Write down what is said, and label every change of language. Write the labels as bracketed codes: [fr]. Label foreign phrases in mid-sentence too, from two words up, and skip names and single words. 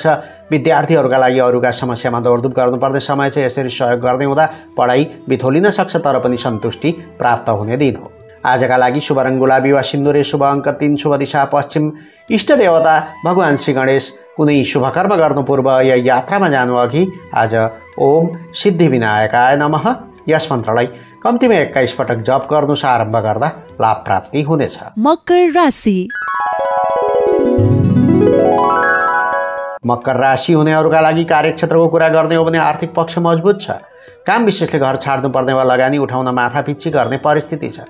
[ne] विद्यार्थीहरूका लागि अरूका समस्यामा दौडधुप गर्नुपर्ने समय छ। यसरी सहयोग गर्ने हुँदा पढाइ बिथोलिन सक्छ, तर पनि सन्तुष्टि प्राप्त हुने दिन हो। आजका लागि शुभ रङ गुलाबी वा सिन्दुरे, शुभ अङ्क 3, शुभ दिशा पश्चिम, इष्ट देवता भगवान श्री गणेश। कुनै शुभ कर्म गर्नु पूर्व या यात्रामा जानु अघि आज [sa] ओम सिद्धि विनायकाय नमः [ne] यस मन्त्रलाई कम्तीमा 21 पटक जप गर्नुस्। आरम्भ गर्दा लाभ प्राप्ति हुनेछ। मकर राशि। मकर राशि हुनेहरूका लागि कार्यक्षेत्रको कुरा गर्ने हो भने आर्थिक पक्ष मजबुत छ। काम विशेषले घर छाड्नुपर्ने वा लगानी उठाउन माथापिच्ची गर्ने परिस्थिति छ।